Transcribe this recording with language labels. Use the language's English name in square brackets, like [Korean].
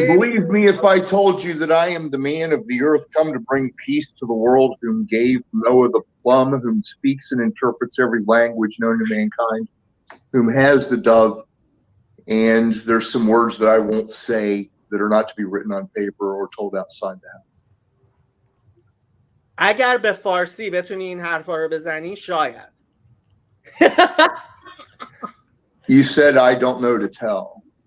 [English] you believe me if I told you that I am the man of the earth come to bring peace to the world, whom gave Noah the plum, whom speaks and interprets every language known to mankind, whom has the dove, and there's some words that I won't say that are not to be written on paper or told outside the house. [Persian] اگر به فارسی بتونی این حرفا رو بزنی شاید. [English] You said I don't know to tell.